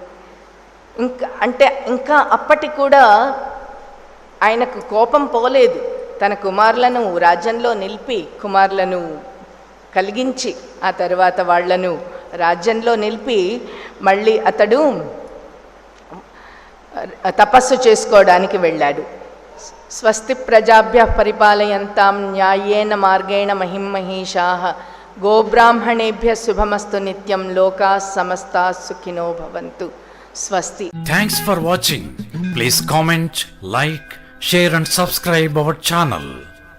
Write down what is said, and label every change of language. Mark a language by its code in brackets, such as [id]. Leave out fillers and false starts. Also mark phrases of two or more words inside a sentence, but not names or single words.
[te] ఇంకా అప్పటికి కూడా ఆయనకు కోపం పోలేదు. తన కుమారులను రాజ్యంలో నిలిపి, కుమారులను కలిగించి ఆ తర్వాత వాళ్లను రాజ్యంలో నిలిపి మళ్ళీ అతడు తపస్సు చేసుకోవడానికి వెళ్ళాడు. [sa] స్వస్తి ప్రజాభ్య పరిపాలయంతాం న్యాయేన మార్గేణ మహిమహీషాః గోబ్రాహ్మణేభ్య శుభమస్తు నిత్యం లోకాః సమస్తాః సుఖినో భవంతు. స్వస్తి. [en] Thanks for watching. Please comment, like, share and subscribe our channel.